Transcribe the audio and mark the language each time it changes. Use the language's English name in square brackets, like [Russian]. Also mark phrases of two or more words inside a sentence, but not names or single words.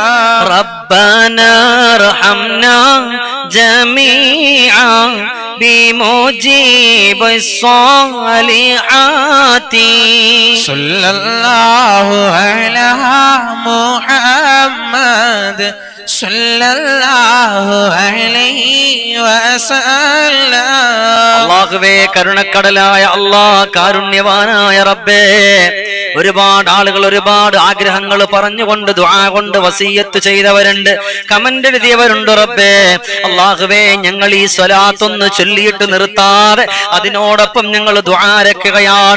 [Arabic] ربنا ارحمنا جميعا بمجيب الصالحات صلى الله على محمد صلى الله عليه وسلم [Malayalam] അല്ലാഹുവേ കരുണക്കടലായ അല്ലാഹ് കാരുണ്യവാനായ റബ്ബേ ഒരുപാട് ആളുകൾ ഒരുപാട് ആഗ്രഹങ്ങൾ പറഞ്ഞുകൊണ്ട് ദുആ കൊണ്ട് വസിയത്ത് ചെയ്തവരുണ്ട്, കമന്റ് എഴുതിയവരുണ്ട് റബ്ബേ. അല്ലാഹുവേ ഞങ്ങൾ ഈ സ്വലാത്ത് ഒന്ന് ചൊല്ലിയിട്ട് നിർത്താതെ അതിനോടൊപ്പം ഞങ്ങൾ ദുആരക്കുകയാണ്.